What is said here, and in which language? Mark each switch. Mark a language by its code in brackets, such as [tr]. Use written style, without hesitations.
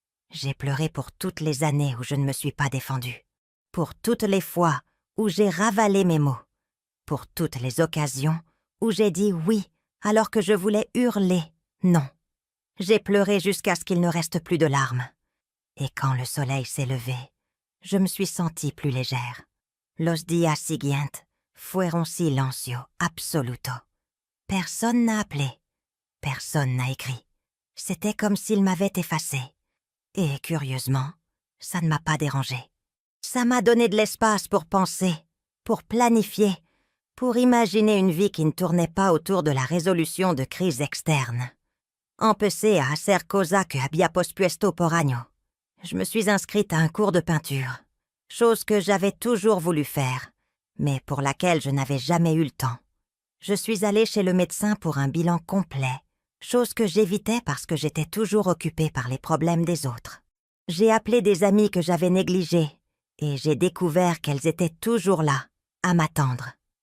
[fr] J'ai pleuré pour toutes les années où je ne me suis pas défendue, pour toutes les fois où j'ai ravalé mes mots, pour toutes les occasions où j'ai dit oui alors que je voulais hurler non. J'ai pleuré jusqu'à ce qu'il ne reste plus de larmes. Et quand le soleil s'est levé, je me suis sentie plus légère. [es] Los días siguientes fueron silencio absoluto. [fr] Personne n'a appelé, personne n'a écrit. C'était comme s'il m'avait effacée. Et curieusement, ça ne m'a pas dérangée. Ça m'a donné de l'espace pour penser, pour planifier, pour imaginer une vie qui ne tournait pas autour de la résolution de crises externes. [es] Empecé a hacer cosa que había pospuesto por año. [fr] Je me suis inscrite à un cours de peinture, chose que j'avais toujours voulu faire, mais pour laquelle je n'avais jamais eu le temps. Je suis allée chez le médecin pour un bilan complet, chose que j'évitais parce que j'étais toujours occupée par les problèmes des autres. J'ai appelé des amies que j'avais négligées et j'ai découvert qu'elles étaient toujours là, à m'attendre.